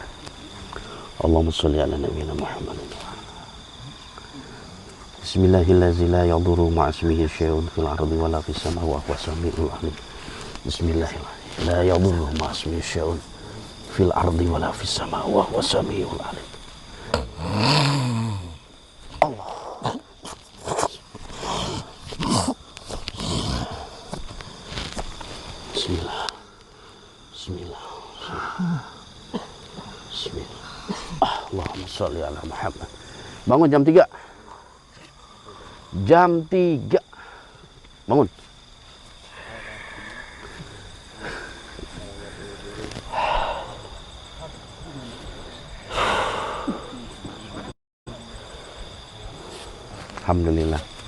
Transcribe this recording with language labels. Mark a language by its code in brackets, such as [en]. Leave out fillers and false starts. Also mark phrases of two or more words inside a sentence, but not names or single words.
[ar] اللهم صل على نبينا محمد. بسم الله الرحمن الرحيم. لا يضر مع اسمه شيء في الأرض ولا في السماء وهو السميع العليم. بسم الله الرحمن الرحيم. لا يضر مع اسمه شيء في الأرض ولا في السماء وهو السميع العليم. Bismillah. بسم الله. بسم الله. اللهم صل على محمد. [id] Bangun jam 3. Jam 3. Bangun. [ar] Alhamdulillah.